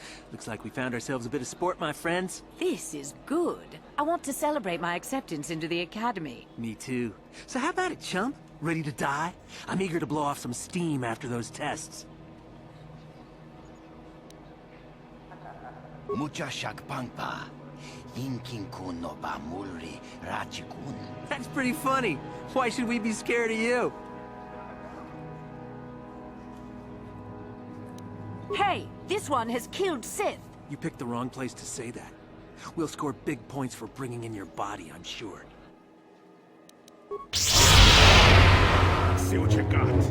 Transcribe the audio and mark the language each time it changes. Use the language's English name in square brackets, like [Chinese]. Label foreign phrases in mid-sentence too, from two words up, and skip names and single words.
[English] Looks like we found ourselves a bit of sport, my friends. This is good. I want to celebrate my acceptance into the Academy. Me too. So how about it, chump? Ready to die? I'm eager to blow off some steam after those tests. Mucha shakpangpa. Inkinkun no ba mulri rachikun. That's pretty funny. Why should we be scared of you? Hey, this one has killed Sith. You picked the wrong place to say that. We'll score big points for bringing in your body, I'm sure. Let's see what you got.